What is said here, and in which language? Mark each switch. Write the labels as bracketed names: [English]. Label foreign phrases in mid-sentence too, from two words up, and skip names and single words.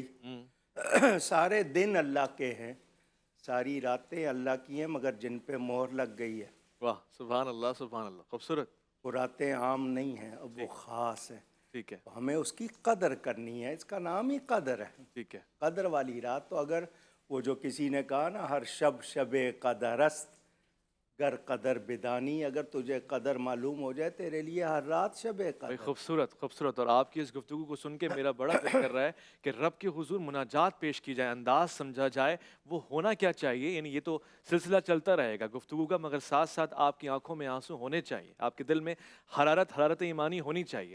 [Urdu] سارے دن اللہ کے ہیں، ساری راتیں اللہ کی ہیں، مگر جن پہ مہر لگ گئی ہے، واہ، [Arabic] سبحان اللہ، سبحان اللہ، [Urdu] خوبصورت، وہ راتیں عام نہیں ہیں، اب وہ خاص ہیں۔ ٹھیک ہے، ہمیں اس کی قدر کرنی ہے، اس کا نام ہی قدر ہے، ٹھیک ہے، قدر والی رات۔ تو اگر وہ جو کسی نے کہا نا، [Persian] ہر شب قدر است گر قدر بدانی، [Urdu] اگر تجھے قدر معلوم ہو جائے تیرے لیے ہر رات شب بھائی قدر۔ خوبصورت، خوبصورت، اور آپ کی اس گفتگو کو سن کے میرا بڑا دل کر رہا ہے کہ رب کے حضور مناجات پیش کی جائے، انداز سمجھا جائے، وہ ہونا کیا چاہیے۔ یعنی یہ تو سلسلہ چلتا رہے گا گفتگو کا، مگر ساتھ ساتھ آپ کی آنکھوں میں آنسو ہونے چاہیے، آپ کے دل میں حرارت ایمانی ہونی چاہیے۔